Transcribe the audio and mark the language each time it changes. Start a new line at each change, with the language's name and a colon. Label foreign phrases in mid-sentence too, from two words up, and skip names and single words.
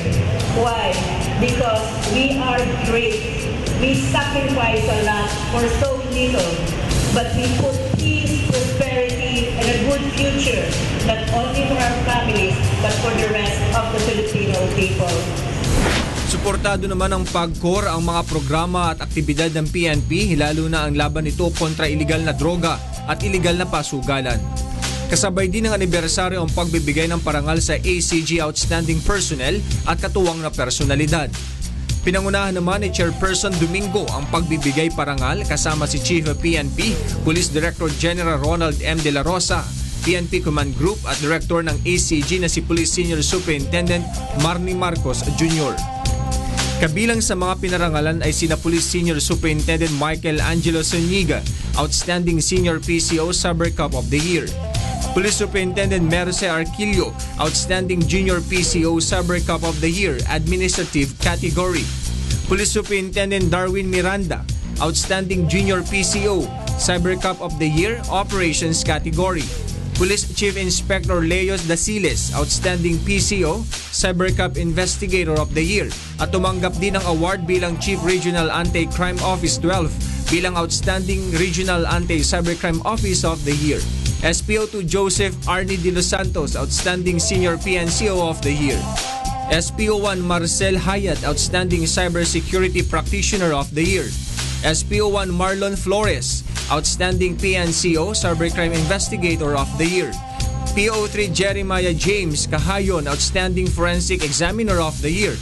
English: Why? Because we are great. We sacrifice a lot for so little. But we put peace, prosperity, and a good future, not only for our families, but for the rest of the Filipino people.
Filipino: Suportado naman ng PAGCOR ang mga programa at aktibidad ng PNP, lalo na ang laban nito kontra iligal na droga at iligal na pasugalan. Kasabay din ng anibersaryo ang pagbibigay ng parangal sa ACG Outstanding Personnel at katuwang na personalidad. Pinangunahan naman ni Chairperson Domingo ang pagbibigay parangal kasama si Chief of PNP, Police Director General Ronald M. De La Rosa, PNP Command Group at Director ng ACG na si Police Senior Superintendent Marnie Marcos Jr. Kabilang sa mga pinarangalan ay sina Police Senior Superintendent Michael Angelo Zuniga, Outstanding Senior PCO Cyber Cop of the Year. Police Superintendent Merce Arquillo, Outstanding Junior PCO Cyber Cop of the Year, Administrative Category. Police Superintendent Darwin Miranda, Outstanding Junior PCO Cyber Cop of the Year, Operations Category. Police Chief Inspector Leos Dasiles, Outstanding PCO, Cyber Cop Investigator of the Year, at tumanggap din ng award bilang Chief Regional Anti-Crime Office 12 bilang Outstanding Regional Anti-Cybercrime Office of the Year. SPO2 Joseph Arnie De Los Santos, Outstanding Senior PNCO of the Year. SPO1 Marcel Hayat, Outstanding Cybersecurity Practitioner of the Year. SPO1 Marlon Flores, Outstanding PNCO Cybercrime Investigator of the Year. PO3 Jeremiah James Kahayon, Outstanding Forensic Examiner of the Year.